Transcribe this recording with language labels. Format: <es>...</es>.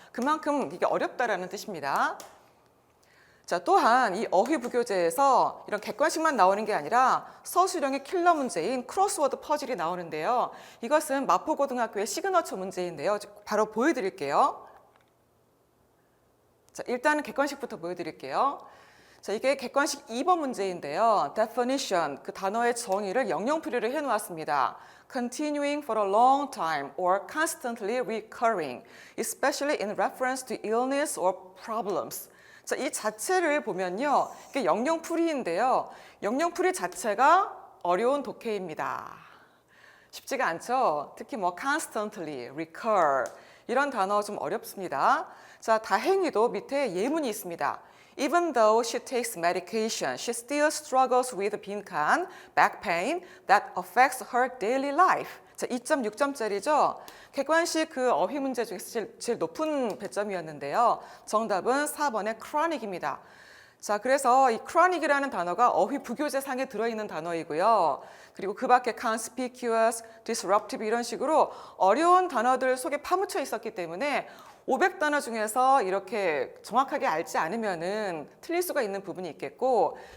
<ko>그만큼 이게 어렵다라는 뜻입니다. 자, 또한 이 어휘 부교재에서 이런 객관식만 나오는 게 아니라 서술형의 킬러 문제인 크로스워드 퍼즐이 나오는데요. 이것은 마포고등학교의 시그너처 문제인데요. 바로 보여드릴게요. 자, 일단은 객관식부터 보여드릴게요. 자, 이게 객관식 2번 문제인데요. definition, 그 단어의 정의를 영영풀이를 해놓았습니다.</ko> <en>continuing for a long time or constantly recurring, especially in reference to illness or problems.</en> <ko>자, 이 자체를 보면요. 이게 영영풀이인데요. 영영풀이 자체가 어려운 독해입니다. 쉽지가 않죠? 특히 뭐 constantly, recur 이런 단어 좀 어렵습니다. 자, 다행히도 밑에 예문이 있습니다.</ko> <en>Even though she takes medication, she still struggles with 빈칸, back pain that affects her daily life.</en> <ko>자, 2.6점짜리죠. 객관식 그 어휘 문제 중에서 제일 높은 배점이었는데요. 정답은 4번의 chronic입니다. 자, 그래서 이 chronic이라는 단어가 어휘 부교재 상에 들어있는 단어이고요. 그리고 그 밖에 conspicuous, disruptive 이런 식으로 어려운 단어들 속에 파묻혀 있었기 때문에 500단어 중에서 이렇게 정확하게 알지 않으면은 틀릴 수가 있는 부분이 있겠고</ko>